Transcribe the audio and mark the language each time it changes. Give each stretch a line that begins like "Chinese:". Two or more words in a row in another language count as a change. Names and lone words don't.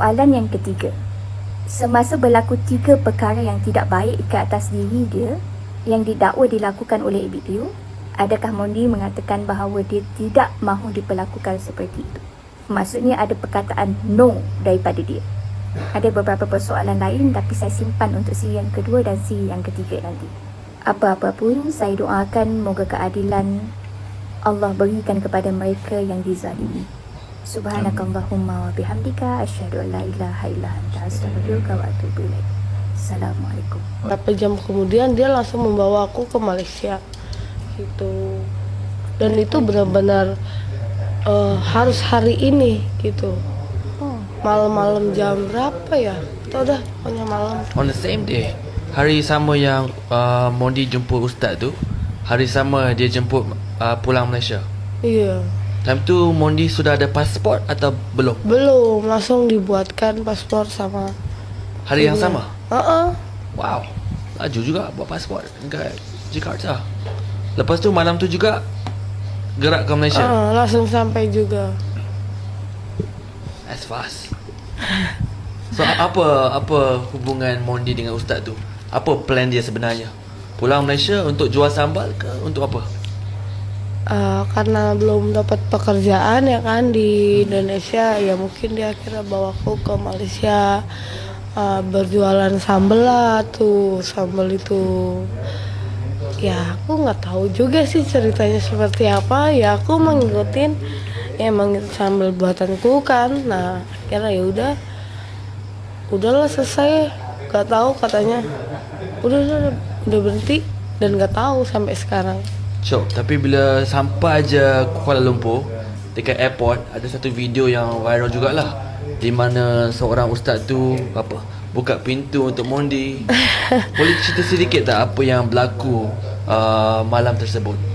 Malay: Soalan yang ketiga, Semasa berlaku 3 perkara yang tidak baik ke atas diri dia yang didakwa dilakukan oleh Abid Liu, adakah Mondi mengatakan bahawa dia tidak mahu diperlakukan seperti itu? Maksudnya ada perkataan no daripada dia. Ada beberapa persoalan lain tapi saya simpan untuk siri yang kedua dan siri yang ketiga nanti. Apa-apa pun saya doakan moga keadilan Allah berikan kepada mereka yang dizalimi.
Arabic: سبحانك اللهم وبحمدك أشهد أن لا إله إلا أنت أستغفرك وأتوب إليك.
Malay: Assalamualaikum.
Indonesian: Beberapa jam kemudian dia langsung membawa aku ke Malaysia gitu. Dan itu benar-benar harus hari ini gitu. Malam-malam jam berapa ya? Atau udah pokoknya malam.
English: On the same day,
Malay: hari sama yang Mondi jemput ustaz tu, hari sama dia jemput pulang Malaysia.
Indonesian: Iya.
Malay: Time tu Mondi sudah ada pasport atau belum?
Indonesian: Belum, langsung dibuatkan paspor sama
Malay: Hari yang sama? Wow, laju juga buat paspor dekat Jakarta. Lepas tu malam tu juga gerak ke Malaysia.
Indonesian: Langsung sampai juga.
English: As fast.
Malay: So apa hubungan Mondi dengan ustaz tu? Apa plan dia sebenarnya? Pulang Malaysia untuk jual sambal ke untuk apa?
Indonesian: Karena belum dapat pekerjaan ya kan di Indonesia, ya mungkin dia akhirnya bawa aku ke Malaysia berjualan sambal lah tuh, sambal itu. Ya aku nggak tahu juga sih ceritanya seperti apa. Ya aku mengikutin, ya emang itu sambal buatanku kan. Nah akhirnya udahlah selesai. Gak tahu katanya udah berhenti dan gak tahu sampai sekarang.
Malay: Syok, tapi bila sampai aja Kuala Lumpur, dekat airport ada satu video yang viral jugalah, di mana seorang ustaz tu buka pintu untuk Mondi. Boleh cerita sedikit tak apa yang berlaku malam tersebut?